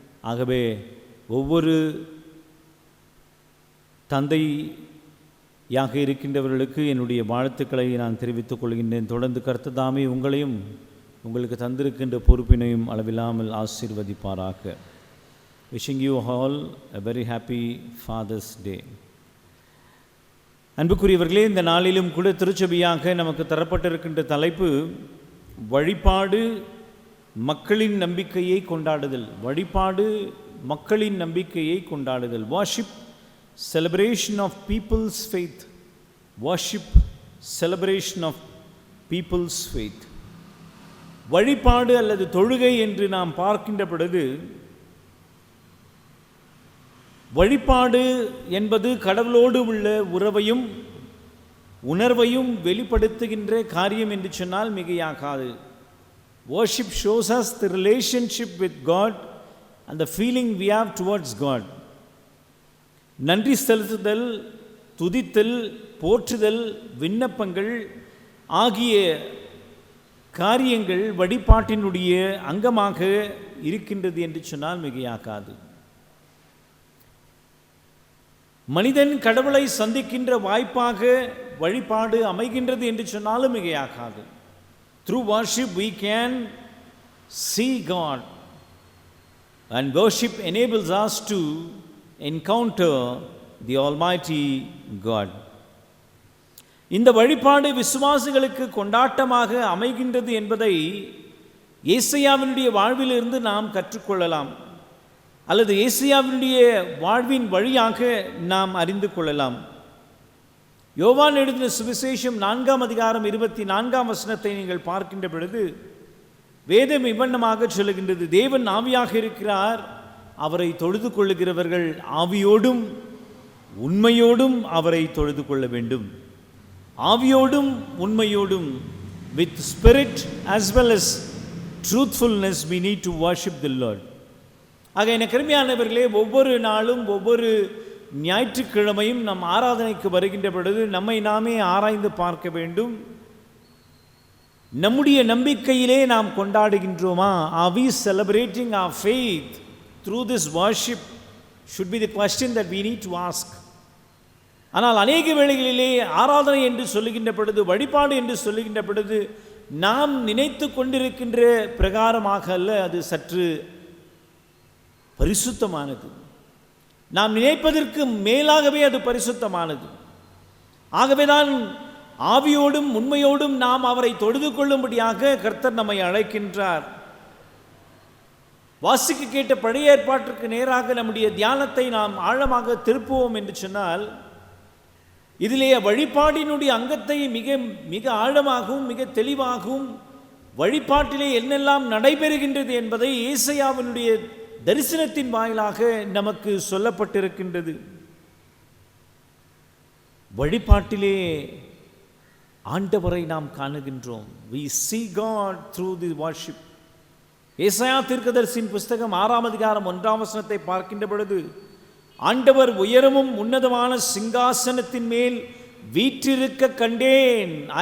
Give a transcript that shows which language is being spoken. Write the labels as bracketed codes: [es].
[ta] ஆகவே ஒவ்வொரு தந்தையாக இருக்கின்றவர்களுக்கு என்னுடைய வாழ்த்துக்களை நான் தெரிவித்துக் கொள்கின்றேன். தொடர்ந்து கர்த்தர் தாமே உங்களையும் உங்களுக்கு தந்திருக்கின்ற பொறுப்பினையும் அளவில்லாமல் ஆசீர்வதிப்பாராக. [en] Wishing you all a very happy Father's Day. [ta] அன்புக்குரியவர்களே, இந்த நாளிலும் கூட திருச்சபையாக நமக்கு தரப்பட்டிருக்கின்ற தலைப்பு வழிபாடு மக்களின் நம்பிக்கையை கொண்டாடுதல். வழிபாடு மக்களின் நம்பிக்கையை கொண்டாடுதல். [en] worship, celebration of people's faith. worship, celebration of people's faith. [ta] வழிபாடு அல்லது தொழுகை என்று நாம் பார்க்கின்ற பொழுது, வழிபாடு என்பது கடவுளோடு உள்ள உறவையும் உணர்வையும் வெளிப்படுத்துகின்ற காரியம் என்று சொன்னால் மிகையாகாது. [en] worship shows us the relationship with God and the feeling we have towards God. [ta] நன்றி செலுத்துதல், துதித்தல், போற்றுதல், விண்ணப்பங்கள் ஆகிய காரியங்கள் வழிபாட்டினுடைய அங்கமாக இருக்கின்றது என்று சொன்னால் மிகையாகாது. மனிதன் கடவுளை சந்திக்கின்ற வாய்ப்பாக வழிபாடு அமைகின்றது என்று சொன்னாலும் மிகையாகாது. [en] Through worship we can see God, and worship enables us to encounter the Almighty God. [ta] இந்த வழிபாடு விசுவாசிகளுக்கு கொண்டாட்டமாக அமைகின்றது என்பதை ஏசாயாவினுடைய வாழ்விலிருந்து நாம் கற்றுக்கொள்ளலாம், அல்லது ஏசாயாவினுடைய வாழ்வின் வழியாக நாம் அறிந்து கொள்ளலாம். யோவான் எழுதின சுவிசேஷம் 4ஆம் அதிகாரம் 24ஆம் வசனத்தை நீங்கள் பார்க்கின்ற பொழுது வேதம் இவ்வண்ணமாக சொல்லுகின்றது: தேவன் ஆவியாக இருக்கிறார், அவரை தொழுது கொள்ளுகிறவர்கள் ஆவியோடும் உண்மையோடும் அவரை தொழுது கொள்ள வேண்டும். ஆவியோடும் உண்மையோடும், [en] with spirit as well as truthfulness, we need to worship the Lord. [ta] ஆக எனக்கு அருமையானவர்களே, ஒவ்வொரு நாளும் ஒவ்வொரு ஞாயிற்றுக்கிழமையும் நம் ஆராதனைக்கு வருகின்ற பொழுது நம்மை நாமே ஆராய்ந்து பார்க்க வேண்டும். நம்முடைய நம்பிக்கையிலே நாம் கொண்டாடுகின்றோமா? [en] Are we celebrating our faith through this worship? Should be the question that we need to ask. [ta] ஆனால் அநேக வேளைகளிலே ஆராதனை என்று சொல்லுகின்ற பொழுது, வழிபாடு என்று சொல்லுகின்ற பொழுது நாம் நினைத்து கொண்டிருக்கின்ற பிரகாரமாக அல்ல, அது சற்று பரிசுத்தமானது. நாம் நினைப்பதற்கு மேலாகவே அது பரிசுத்தமானது. ஆகவேதான் ஆவியோடும் உண்மையோடும் நாம் அவரை தொழுது கொள்ளும்படியாக கர்த்தர் நம்மை அழைக்கின்றார். வாசிக்க கேட்ட பழைய ஏற்பாட்டிற்கு நேராக நம்முடைய தியானத்தை நாம் ஆழமாக திருப்புவோம் என்று சொன்னால், இதிலே வழிபாடினுடைய அங்கத்தை மிக மிக ஆழமாகவும் மிக தெளிவாகவும் வழிபாட்டிலே என்னெல்லாம் நடைபெறுகின்றது என்பதை ஏசாயாவினுடைய தரிசனத்தின் வாயிலாக நமக்கு சொல்லப்பட்டிருக்கின்றது. வழிபாட்டிலே ஆண்டவரை நாம் காணுகின்றோம். [en] We see God through the worship. [ta] ஏசாயா தீர்க்கதரிசியின் புஸ்தகம் 6ஆம் அதிகாரம் 1ஆம் வசனத்தை பார்க்கின்ற பொழுது, ஆண்டவர் உயரமும் உன்னதமான சிங்காசனத்தின் மேல் வீற்றிருக்க கண்டேன்.